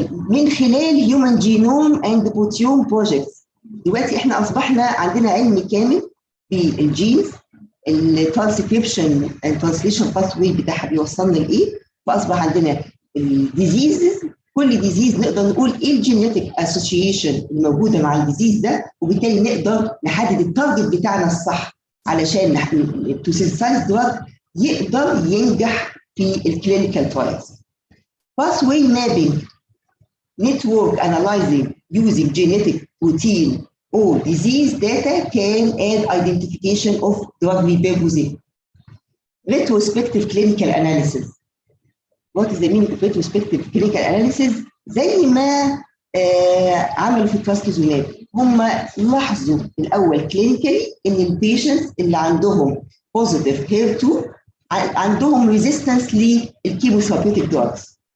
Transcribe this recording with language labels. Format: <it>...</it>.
<ar>من خلال Human Genome and Proteome Projects دلوقتي احنا أصبحنا عندنا علم كامل بالجينز، الترانسكريبشن اند ترانسليشن باثوي بتاعها بيوصلنا لايه، فاصبح عندنا الديزيزز، كل ديزيز نقدر نقول ايه الجينيتك اسوشيشن الموجوده مع الديزيز ده، وبالتالي نقدر نحدد التارجت بتاعنا الصح علشان تو سينثسايز دراج يقدر ينجح في الكلينيكال ترايلز.</ar> <en>Pathway mapping network analyzing using genetic protein or disease data can add identification of drug repurposing. Retrospective clinical analysis.</en> <ar>What is the meaning of retrospective clinical analysis؟ زي ما عملوا في التراستوزوماب، هم لاحظوا الأول كلينيكالي إن البيشنتس اللي عندهم positive HER2 عندهم ريزيستنس للكيموثيرابيوتيك دراجز.</ar>